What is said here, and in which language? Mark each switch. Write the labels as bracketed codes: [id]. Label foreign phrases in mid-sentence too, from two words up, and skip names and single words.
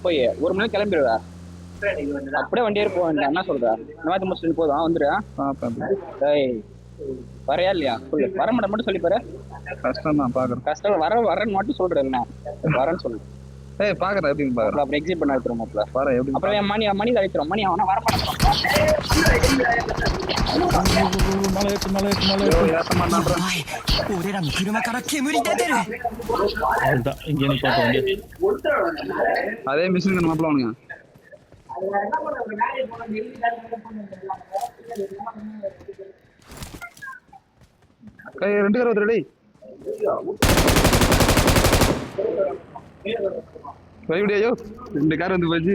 [ta] போய் 1 மணி கிளம்பிடுவா, அப்படியே வண்டி ஏறி போக என்ன சொல்ற? இந்த மாதிரி முடிச்சுட்டு போதும் வந்துரு. வரையா இல்லையா? சொல்லு. வர மாட்டேன் மட்டும் சொல்லி பாரு. கஷ்டம் தான் பாக்குறேன். கஷ்டம் வரேன்னு மட்டும் சொல்றேன். என்ன வரேன்னு சொல்லு. பாக்குறேன் எப்படி பாக்குறேன். அப்புறம் எக்ஸிட் பண்ண வைக்கிறோம் மாப்பிள்ள. பாரு எப்படி. அப்புறம் என் மணி அழைக்கிறோம். மணி அவனா வர மாட்டேன். [ja] 俺らの車から煙出てる。 [ta] அவ்வளவுதான். இங்க நீ பார்த்தோம் வண்டி. அதே மிஷின் மாப்பிள்ள அவனுங்க. ரெண்டு பேர் ரெடி ஐயோ 2 கார் வந்து போச்சு.